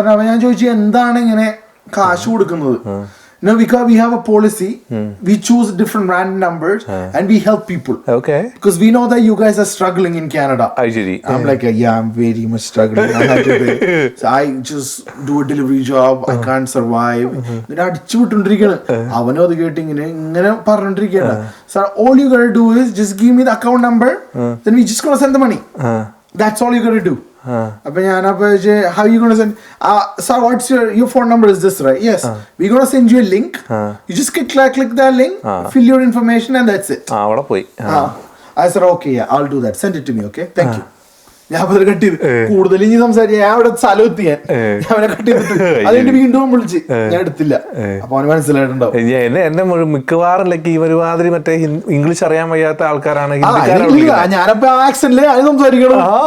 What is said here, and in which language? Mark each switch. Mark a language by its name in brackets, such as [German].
[Malayalam] ഞാൻ ചോദിച്ചു എന്താണ് ഇങ്ങനെ കാശ് കൊടുക്കുന്നത്? [English] No, because we have a policy, we choose different random numbers and we help people. Okay. Because we know that you guys are struggling in Canada. I'm like, yeah, I'm very much struggling. I have to pay. So I just do a delivery job. I can't survive. [Malayalam] Then അടിച്ചു വിട്ടോണ്ടിരിക്കുകയാണ്. അവനും അത് കേട്ട് ഇങ്ങനെ പറഞ്ഞോണ്ടിരിക്കുകയാണ്. [English] So all you gotta do is just give me the account number. Then we just gonna send the money. That's all you gotta do. [Malayalam] അപ്പൊ ഞാനപ്പോ [English] how you gonna send? Sir, what's your phone number is this, right? Yes. We gonna send you a link. You just click that link, fill your information and that's it. [Malayalam] അവിടെ പോയി. [English] I said okay, yeah, I'll do that. Send it to me, okay? Thank you. [Malayalam] ഞാൻ cut ചെയ്ത് കൂടുതൽ ഇനി സംസാരിച്ചു. ഞാൻ അവിടെ സ്ഥലത്ത് ഞാൻ അവനെ കട്ട് ചെയ്തിട്ട് അതിന്റെ വീണ്ടും വിളിച്ച് ഞാൻ എടുത്തില്ല. അപ്പൊ അവന് മനസ്സിലായിട്ടുണ്ടാവും. എന്നെ മിക്കവാറും ഈ ഒരുമാതിരി മറ്റേ ഇംഗ്ലീഷ് അറിയാൻ വയ്യാത്ത ആൾക്കാരാണ്. ഞാനപ്പോ ആക്സെന്റില് അത് സംസാരിക്കണം.